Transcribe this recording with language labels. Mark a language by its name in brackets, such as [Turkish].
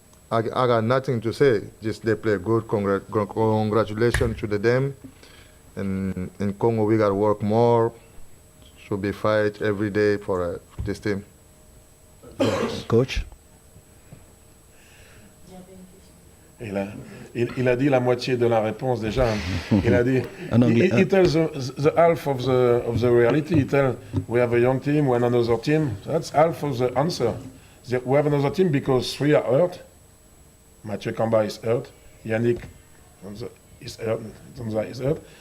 [English] I got nothing to say. Just they play good. Congratulations to them. And in Congo, we got to work more. Should be fight every day for this team. Coach. [French] Il a dit la moitié de la réponse déjà. Il a dit. En anglais. [English] He tells the half of the reality. He tells we have a young team, we have another team. That's half of the answer. We have another team because 3 are hurt. Mathieu Kamba is hurt. Yannick is hurt.